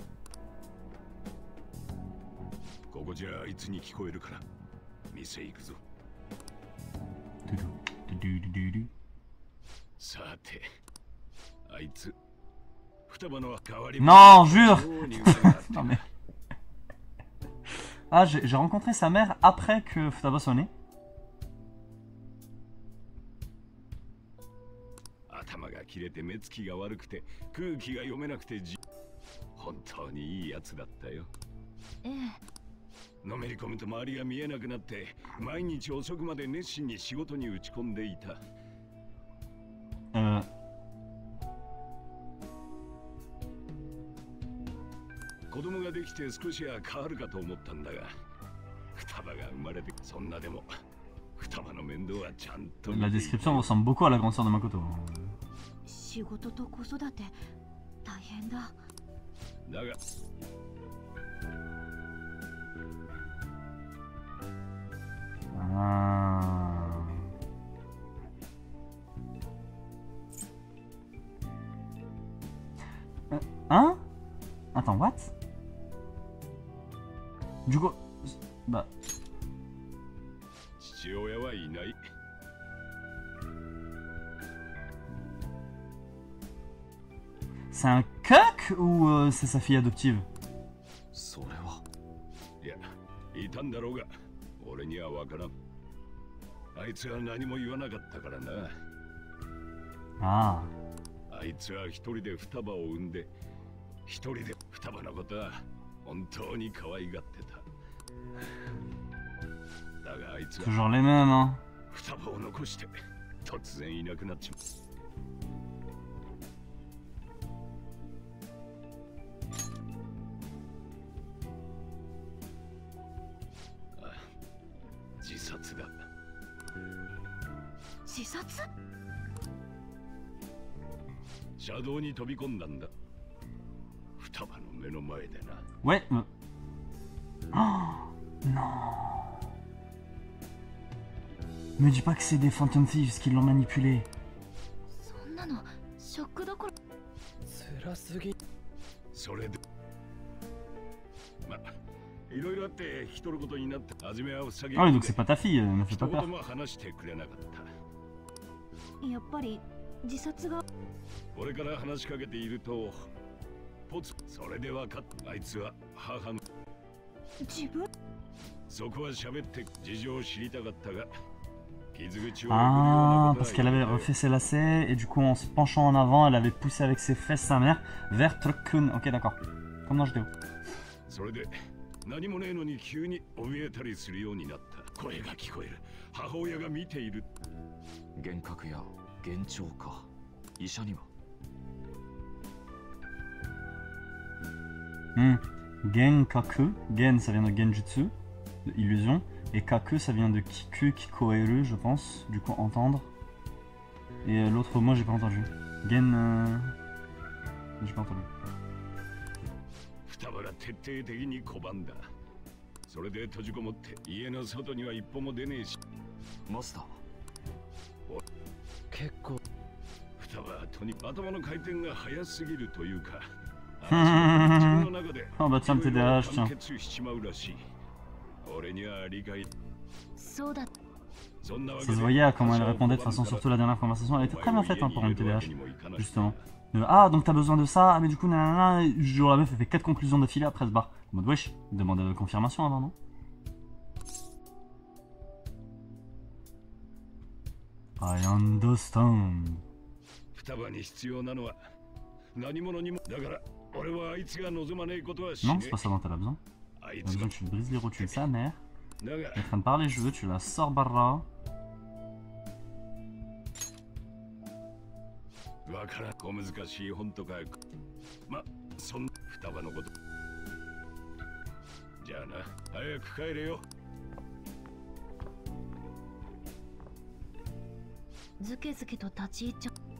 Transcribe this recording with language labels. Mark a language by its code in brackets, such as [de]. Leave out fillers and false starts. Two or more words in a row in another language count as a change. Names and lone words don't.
[ja] ここじゃあいつに聞こえるから店行くぞ。さて、あいつ双葉の代わり。 [fr] Non, jure. Non mais. Ah, j'ai rencontré sa mère après que Futaba soit né. [ja] 頭が切れて目つきが悪くて空気が読めなくて本当にいいやつだったよ。ええ。のめり込むと周りが見えなくなって毎日遅くまで熱心に仕事に打ち込んでいた。子供ができて少しは変わるかと思ったんだが、双葉が生まれて、そんなでも双葉の面倒はちゃんと。 [fr] La description ressemble beaucoup à la grande sœur de Makoto. [ja] 仕事と子育て大変だ。だが [fr] Hein? Attends, what? Du coup, bah. [ja] 父親はいない。 [fr] C'est un coq ou c'est sa fille adoptive? [ja] それは。いや、いたんだろうが、俺にはわからん。あいつは何も言わなかったからな。 [fr] Ah. [ja] あいつは一人で双葉を産んで、一人で双葉のことは本当に可愛がってた。だがあいつは [fr] Toujours les mêmes, hein. [ja] 双葉を残して突然いなくなっちまう。自殺だ。自殺？車道に飛び込んだんだ。双葉の目の前でな。 [fr] Ouais. Oh non. Me dis pas que c'est des Phantom Thieves qui l'ont manipulé. [ja] そんなのショックどころ。辛すぎ。それでま、いろいろあって引き取ることになった。初めはうさぎ。 [fr] Ah oui, donc c'est pas ta fille, ne fais pas [ja] 一言 [fr] peur. [ja] も話してくれなかった。やっぱり自殺が。俺から話しかけているとポツ。それで分かった。あいつは母の。自分。そこは喋って事情を知りたかったが。 [fr] Ah, parce qu'elle avait refait ses lacets et du coup en se penchant en avant, elle avait poussé avec ses fesses sa mère vers Truck-kun. Ok, d'accord. Comme dans JDO. [ja] それで何もねえのに急に怯えたりするようになった。声が聞こえる。母親が見ている。幻覚や幻聴か。医者には。 [fr] Genkaku. Gen, ça vient de Genjutsu, de illusion. Et Kaku, ça vient de Kiku, Kikoeru, je pense. Du coup, entendre. Et l'autre mot, j'ai pas entendu. Gen. J'ai pas entendu. [ja] 双葉が徹底的に拒んだ。それで閉じこもって家の外には一歩も出ねえし。マスター。結構。双葉はとにかく頭の回転が速すぎるというか。自分の中で。 [fr] Oh bah tiens, le TDAH, tiens. [ja] 決しちまうらしい。俺には理解。そうだ。 [fr] Ça se voyait à comment elle répondait de toute façon, surtout la dernière conversation. Elle était très bien faite hein, pour une TDAH, justement. Ah, donc t'as besoin de ça, ah, mais du coup, nanana, genre la meuf elle fait 4 conclusions d'affilée après elle se barre. En mode, wesh, demande de confirmation avant, non? [en] I understand. [ja] 双葉に必要なのは何者にもだから俺はあいつが望まねえことはし [fr] Non, [ja] ね [fr] c'est pas ça dont t'as besoin. [ja] あい [fr] T'as [ja] つ [fr] besoin [ja] が [fr] que tu te brises les rotules, sa mère. [ja] だが [fr] Elle est en train de parler, je veux, tu la sors barra. [ja] わからん小難しい本とかまそん双葉のことじゃあな早く帰れよずけずけと立ち入っちゃ